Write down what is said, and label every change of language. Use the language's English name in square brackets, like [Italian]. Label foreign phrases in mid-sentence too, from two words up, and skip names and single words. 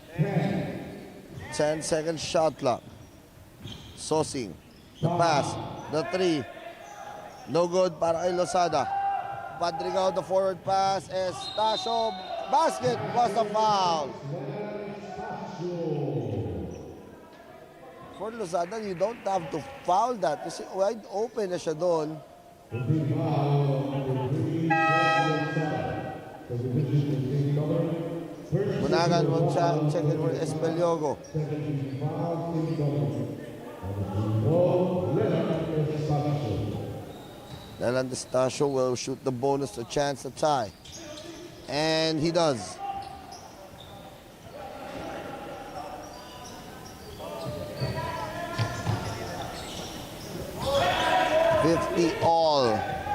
[English] 10-second shot clock. Saucing, the pass, the 3. No good para kay Losada. Padrigao, the forward pass. Estacio, basket was a foul. For Losada, you don't have to foul that. [Filipino] Kasi [English] wide open [Filipino] na siya doon. [English] Munagan will check it for Espeliogo. Leland Estacio will shoot the bonus, a chance to tie. And he does. all.